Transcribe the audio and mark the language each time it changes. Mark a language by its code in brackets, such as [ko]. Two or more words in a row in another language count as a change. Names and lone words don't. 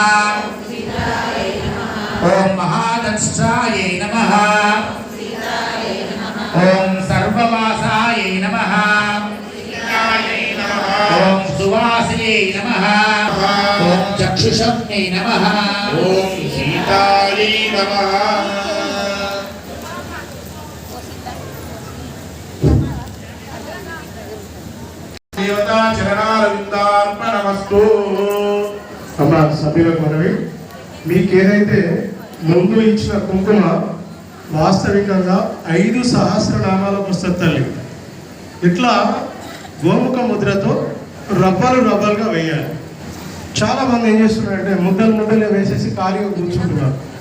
[sa] ओम महादंष्ट्रायै नमः ओम सर्ववासायै नमः ओम सुवासियै नमः ओम चक्षुषम्यै नमः ओम सीतायै नमः देवता चरणारविंदार्पणमस्तु [te] అమ్మ సభ్యులకు మనవి మీకేదైతే ముందు ఇచ్చిన కుంకుమ వాస్తవికంగా 5 సహస్రనామాలకు వస్తుంది తల్లి. ఇట్లా గోముఖ ముద్రతో రబ్బలుగా వేయాలి. చాలా మంది ఏం చేస్తున్నారంటే ముద్దలు వేసేసి ఖాళీగా కూర్చుంటున్నారు.